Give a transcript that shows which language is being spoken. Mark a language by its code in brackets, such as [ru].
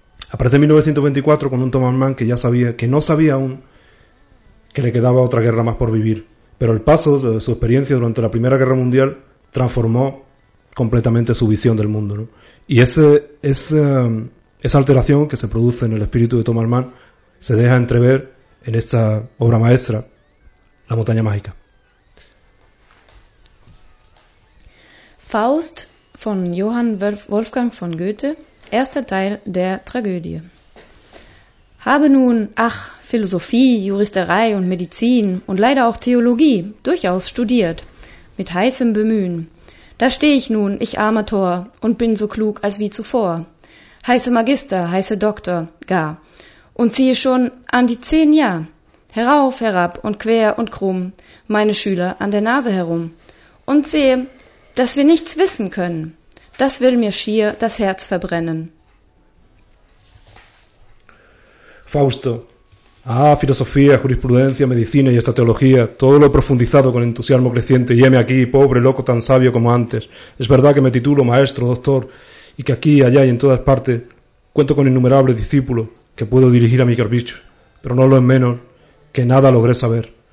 [es] Aparece en 1924 con un Thomas Mann que ya sabía, que no sabía aún que le quedaba otra guerra más por vivir, pero el paso de su experiencia durante la Primera Guerra Mundial transformó completamente su visión del mundo, ¿no? Y esa alteración que se produce en el espíritu de Thomas Mann se deja entrever en esta obra maestra, La Montaña Mágica. [de] Faust von Johann Wolfgang von Goethe, erster Teil der Tragödie. Habe nun, ach, Philosophie, Juristerei und Medizin und leider auch Theologie durchaus studiert, mit heißem Bemühen. Da stehe ich nun, ich armer Tor, und bin so klug als wie zuvor. Heiße Magister, heiße Doktor, gar, und ziehe schon an die 10 Jahr, herauf, herab und quer und krumm, meine Schüler an der Nase herum, und sehe, dass wir nichts wissen können, das will mir schier das Herz verbrennen. [es] Fausto, Philosophie, Jurisprudencia, Medizina y esta Teología, todo lo profundizado con entusiasmo creciente, y heme aquí, pobre loco, tan sabio como antes, es verdad que me titulo maestro, doctor, y que aquí, allá y en todas partes, cuento con innumerables discípulos que puedo dirigir a mi capricho, pero no lo es menos que nada logré saber.